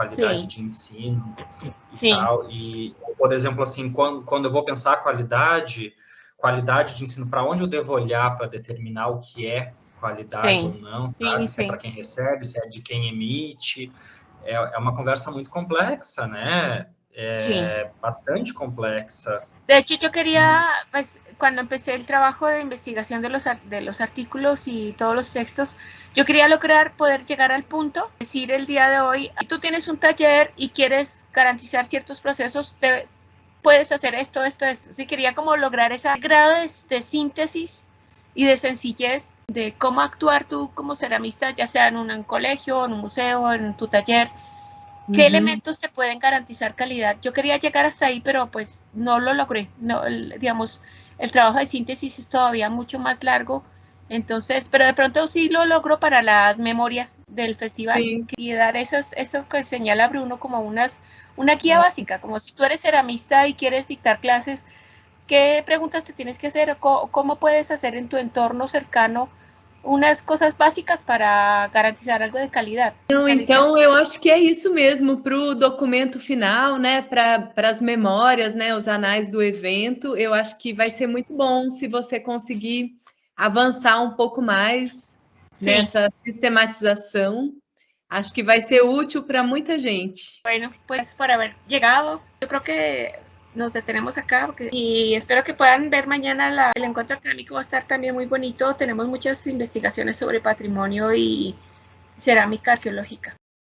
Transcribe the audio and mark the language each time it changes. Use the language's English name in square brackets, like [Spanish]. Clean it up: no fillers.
[Portuguese] Qualidade de ensino e tal. E, por exemplo, assim, quando eu vou pensar qualidade de ensino, para onde eu devo olhar para determinar o que é qualidade ou não, sabe? Se é para quem recebe, se é de quem emite. É uma conversa muito complexa, né? Bastante complexa. [Spanish] De hecho, yo quería, pues, cuando empecé el trabajo de investigación de los artículos y todos los textos, yo quería lograr poder llegar al punto, decir el día de hoy, tú tienes un taller y quieres garantizar ciertos procesos, puedes hacer esto. Sí, quería como lograr ese grado de síntesis y de sencillez de cómo actuar tú como ceramista, ya sea en un colegio, en un museo, en tu taller. ¿Qué elementos te pueden garantizar calidad? Yo quería llegar hasta ahí, pero pues no lo logré. No, digamos, el trabajo de síntesis es todavía mucho más largo. Entonces, pero de pronto sí lo logro para las memorias del festival. Sí. Y dar eso que señala Bruno como una guía básica, como si tú eres ceramista y quieres dictar clases, ¿qué preguntas te tienes que hacer? ¿Cómo puedes hacer en tu entorno cercano [Portuguese] umas coisas básicas [Spanish] para garantizar algo de [Portuguese] qualidade. Então, eu acho que é isso mesmo para o documento final, né? Para as memórias, né? Os anais do evento. Eu acho que vai ser muito bom se você conseguir avançar um pouco mais nessa sistematização. Acho que vai ser útil para muita gente. [Spanish] Bueno, pues por haber llegado, yo creo que nos detenemos acá y espero que puedan ver mañana el encuentro académico. Va a estar también muy bonito. Tenemos muchas investigaciones sobre patrimonio y cerámica arqueológica.